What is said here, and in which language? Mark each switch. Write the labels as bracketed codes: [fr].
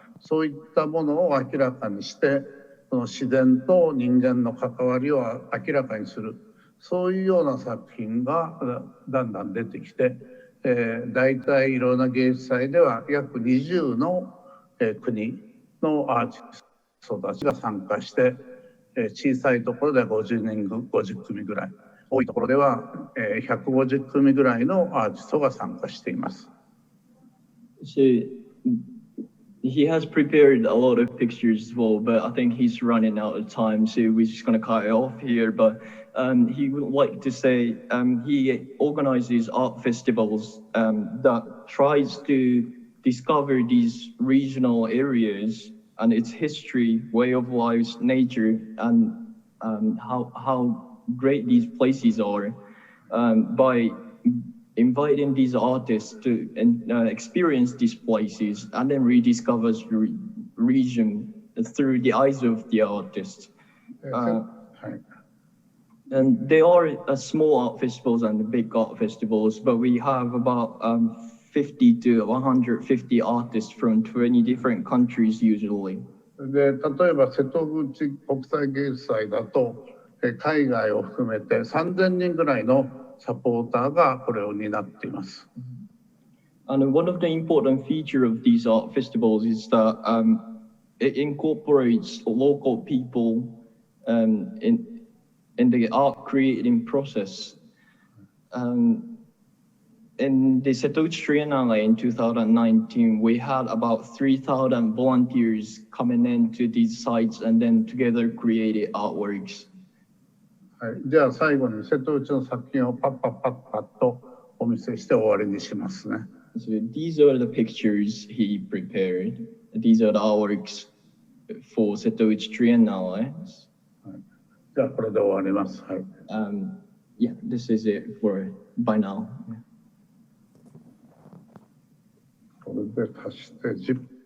[ja] そういったものを明らかにして、その自然と人間の関わりを明らかにする、そういうような作品がだんだん出てきて、大体いろんな芸術祭では約20の国のアーティストたちが参加して、小さいところでは50組ぐらい、多いところでは150組ぐらいのアーティストが参加しています。 [en] He has prepared a lot of pictures as well, but I think he's running out of time, so we're just going to cut it off here. But he would like to say he organizes art festivals that tries to discover these regional areas and its history, way of life, nature, and how great these places are by inviting these artists to experience these places and then rediscover the region through the eyes of the artists. And there are small art festivals and big art festivals, but we have about 50 to 150 artists from 20 different countries usually. [ja] で、例えば瀬戸口国際芸術祭だと、海外を含めて3000人ぐらいのサポーターがこれを担っています。 [en] And one of the important features of these art festivals is that it incorporates local people in the art creating process. In the SAW Triennale in 2019, we had about 3,000 volunteers coming into these sites and then together created artworks. [ja] はい、じゃあ最後に瀬戸内の作品をパッとお見せして終わりにしますね。 [en] So these are the pictures he prepared. These are the artworks for SAW Triennale. [ja] はい、じゃあこれで終わります。はい。 [en] Yeah, this is it for by now. [ja] これで足して10。